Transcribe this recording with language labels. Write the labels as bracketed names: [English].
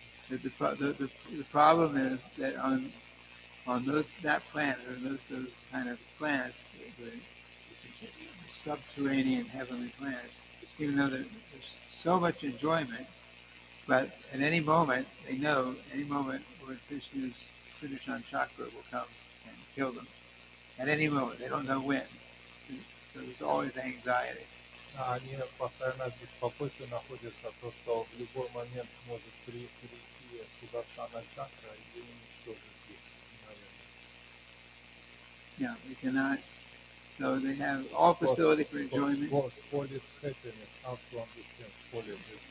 [English] The problem is that on that planet, or those kind of planets, the subterranean heavenly planets, even though there's so much enjoyment, but at any moment, they know, where Krishna's chakra will come and kill them. At any moment, they don't know when. So there's always anxiety. [Russian] Они постоянно в беспокойстве находятся, то, что в любой момент может прийти Сударшана чакра и уничтожить их. [English] Yeah, we cannot So they have all facility for enjoyment. Spoil is happiness. How to understand spoil is?